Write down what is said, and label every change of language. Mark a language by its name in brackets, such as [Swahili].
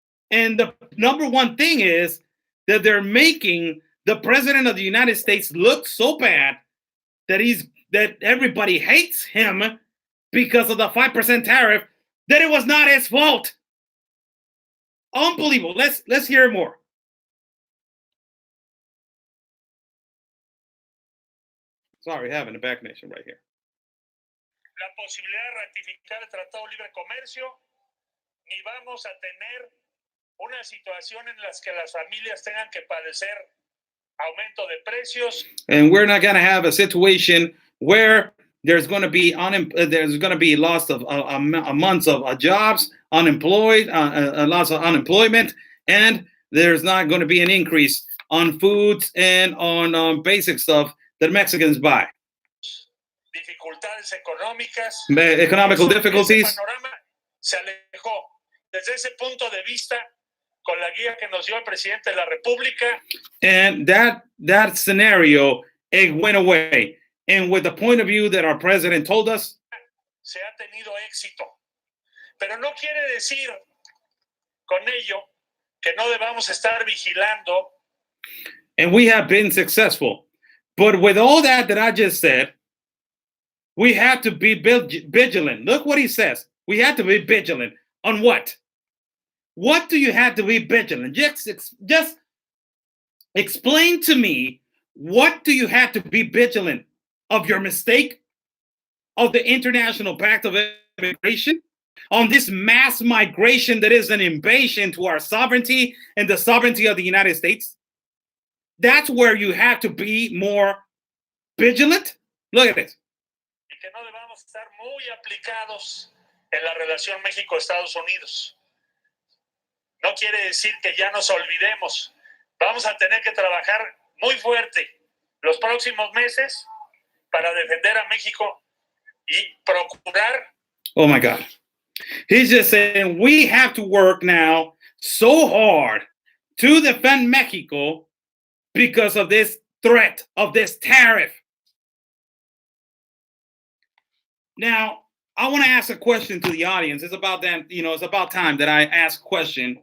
[English] And the number one thing is that they're making the president of the United States look so bad that everybody hates him because of the 5% tariff that it was not his fault. Unbelievable. Let's hear more. Sorry, having a back connection right here. [Spanish] La posibilidad de ratificar el Tratado de Libre Comercio, ni vamos a tener una situación en la que las familias tengan que padecer aumento de precios. [English] And we're not going to have a situation where there's going to be loss of months of jobs, unemployed, loss of unemployment, and there's not going to be an increase on foods and on basic stuff that Mexicans buy. [Spanish] Dificultades económicas. [English] Economical difficulties. [Spanish] Ese panorama se alejó. Desde ese punto de vista, con la guía que nos dio el presidente de la República. [English] And that scenario, it went away. And with the point of view that our president told us, [Spanish] se ha tenido éxito. Pero no quiere decir con ello que no debamos estar vigilando. [English] And we have been successful. But with all that I just said, we have to be vigilant. Look what he says. We have to be vigilant. On what? What do you have to be vigilant? Just explain to me, what do you have to be vigilant of? Your mistake of the International Pact of Immigration, on this mass migration that is an invasion to our sovereignty and the sovereignty of the United States? That's where you have to be more vigilant. Look at this. [Spanish] Y que no debamos estar muy aplicados en la relación México-Estados Unidos. No quiere decir que ya nos olvidemos. Vamos a tener que trabajar muy fuerte los próximos meses para defender a México y procurar. [English] Oh my God. He's just saying we have to work now so hard to defend Mexico because of this threat of this tariff. Now, I want to ask a question to the audience. It's about that, it's about time that I ask a question.